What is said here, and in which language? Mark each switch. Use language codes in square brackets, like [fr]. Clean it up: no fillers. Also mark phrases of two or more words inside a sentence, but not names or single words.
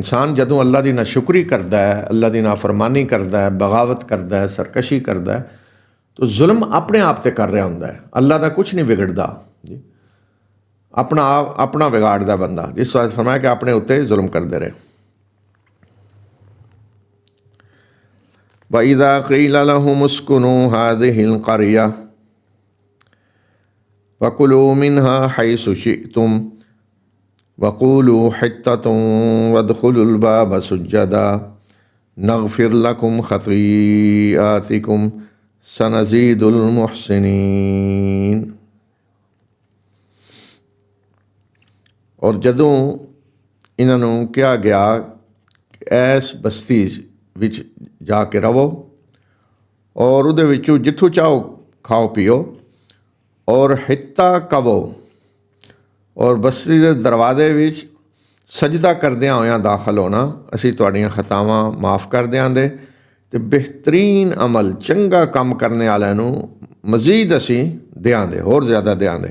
[pa] ਇਨਸਾਨ ਜਦੋਂ ਅੱਲਾਹ ਦੀ ਨਾਸ਼ੁਕਰੀ ਕਰਦਾ ਹੈ, ਅੱਲਾਹ ਦੀ ਨਾਫਰਮਾਨੀ ਕਰਦਾ ਹੈ, ਬਗਾਵਤ ਕਰਦਾ ਹੈ, ਸਰਕਸ਼ੀ ਕਰਦਾ ਹੈ, ਤਾਂ ਜ਼ੁਲਮ ਆਪਣੇ ਆਪ 'ਤੇ ਕਰ ਰਿਹਾ ਹੁੰਦਾ ਹੈ। ਅੱਲਾਹ ਦਾ ਕੁਛ ਨਹੀਂ ਵਿਗੜਦਾ ਜੀ, ਆਪਣਾ ਵਿਗਾੜਦਾ ਬੰਦਾ। ਜਿਸ ਵਾਸਤੇ ਫਰਮਾਇਆ ਕਿ ਆਪਣੇ ਉੱਤੇ ਜ਼ੁਲਮ ਕਰਦੇ ਰਹੇ। [ar] وَإِذَا قِيلَ لَهُمُ اسْكُنُوا هَٰذِهِ الْقَرْيَةَ وَكُلُوا مِنْهَا حَيْثُ شِئْتُمْ وَقُولُوا حِطَّةٌ وَادْخُلُوا الْبَابَ سُجَّدًا نَغْفِرْ لَكُمْ خَطِيئَاتِكُمْ سَنَزِيدُ الْمُحْسِنِينَ۔ [pa] ਔਰ ਜਦੋਂ ਇਹਨਾਂ ਨੂੰ ਕਿਹਾ ਗਿਆ ਕਿ ਇਸ ਬਸਤੀ ਵਿੱਚ ਜਾ ਕੇ ਰਹੋ, ਔਰ ਉਹਦੇ ਵਿੱਚੋਂ ਜਿੱਥੋਂ ਚਾਹੋ ਖਾਓ ਪੀਓ, ਔਰ ਹਿੱਤਾ ਕਵੋ, ਔਰ ਬਸਤੀ ਦੇ ਦਰਵਾਜ਼ੇ ਵਿੱਚ ਸਜਦਾ ਕਰਦਿਆਂ ਹੋਇਆਂ ਦਾਖਲ ਹੋਣਾ, ਅਸੀਂ ਤੁਹਾਡੀਆਂ ਖਤਾਵਾਂ ਮਾਫ਼ ਕਰ ਦਿਆਂਗੇ, ਅਤੇ ਬਿਹਤਰੀਨ ਅਮਲ ਚੰਗਾ ਕੰਮ ਕਰਨ ਵਾਲਿਆਂ ਨੂੰ ਮਜ਼ੀਦ ਅਸੀਂ ਦਿਆਂਗੇ, ਹੋਰ ਜ਼ਿਆਦਾ ਦਿਆਂਗੇ।